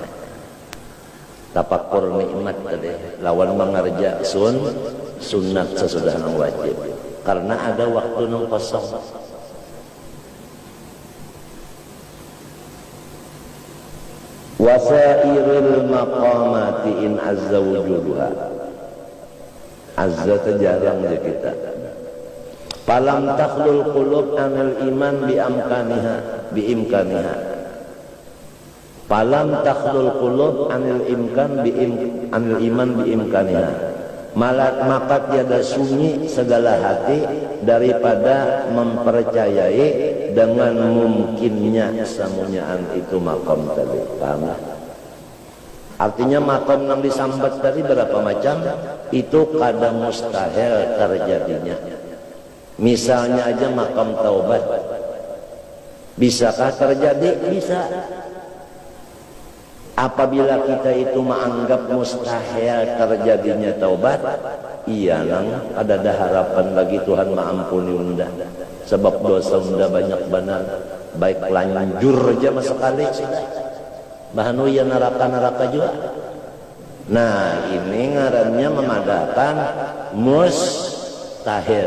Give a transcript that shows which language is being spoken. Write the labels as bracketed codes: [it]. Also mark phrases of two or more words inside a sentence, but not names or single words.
[bjn] Tapakur nikmat tadi, lawan mengerja sunat sesudah nang wajib. Karena ada waktu nang kosong. [ar] وسائر المقامات إن عز وجودها. [bjn] Azza terjarang je kita. [ar] فلم تخل القلوب عن الإيمان بإمكانها. فلم تخل القلوب عن الإيمان بإمكانها. [id] Maka tiada sunyi segala hati daripada mempercayai dengan mungkinnya samunyaan itu makom tadi. Paham? Artinya makom yang disambat tadi berapa macam? Itu kadang mustahil terjadinya. Misalnya aja makom taubat. Bisakah terjadi? Bisa. Apabila kita itu menganggap mustahil terjadinya taubat, [bjn] iya nang ada harapan bagi Tuhan mengampuni unda. Sebab dosa unda banyak benar, baik lanjur aja sekali sudah. Bahanu ya neraka juga. Nah ini ngarannya memadahkan mustahil.